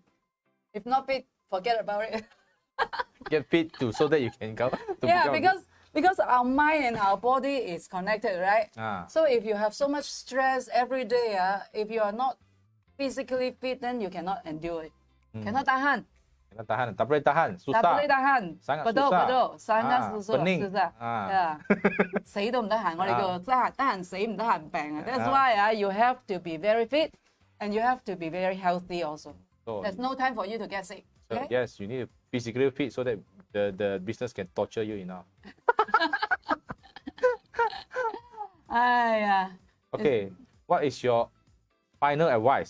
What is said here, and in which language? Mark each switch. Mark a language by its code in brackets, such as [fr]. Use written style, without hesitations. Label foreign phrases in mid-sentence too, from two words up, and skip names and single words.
[en] If not fit, forget about it. get fit so that you can go. Because our mind and our body is connected, right? So if you have so much stress every day, if you are not physically fit, then you cannot endure it. Cannot tahan. [ms] tahan, tak boleh tahan, Tak boleh susah. tahan. Sangat Betul, susah. betul. Sangat susah, pening. susah. Yeah. [yue] 死都唔得閒，我哋叫得閒死唔得閒病啊。 [en] That's why you have to be very fit and you have to be very healthy also. So, There's no time for you to get sick. so Okay? yes, you need to physically fit so that the business can torture you enough. [yue] 哎呀， [en] Okay, what is your final advice?